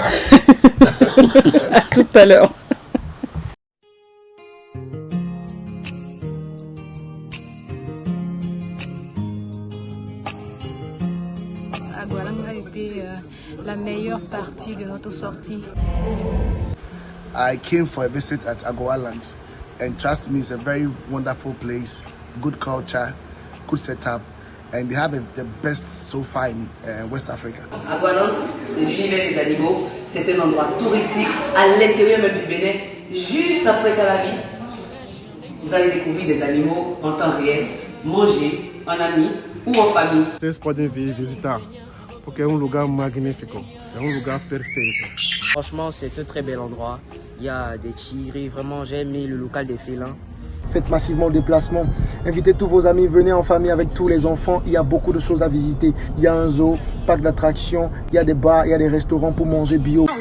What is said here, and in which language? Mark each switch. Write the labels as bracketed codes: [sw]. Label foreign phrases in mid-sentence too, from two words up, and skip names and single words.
[fr] À tout à l'heure. Aguaranga a été la meilleure partie de notre sortie. [en] I came for a visit at Agoaland, and trust me, it's a very wonderful place, good culture, good setup, and they have the best so far in West Africa. [fr] Aguanon, c'est l'univers des animaux, c'est un endroit touristique à l'intérieur même du Bénin, juste après Calabi. Vous allez découvrir des animaux en temps réel, manger en ami ou en famille. [pt] Vocês podem vir visitar, porque é lugar magnífico, é lugar perfeito. [fr] Franchement, c'est un très bel endroit. Il y a des tigres, vraiment j'ai aimé le local des félins. Faites massivement le déplacement. Invitez tous vos amis, venez en famille avec tous les enfants. Il y a beaucoup de choses à visiter. Il y a un zoo, parc d'attractions, il y a des bars, il y a des restaurants pour manger bio.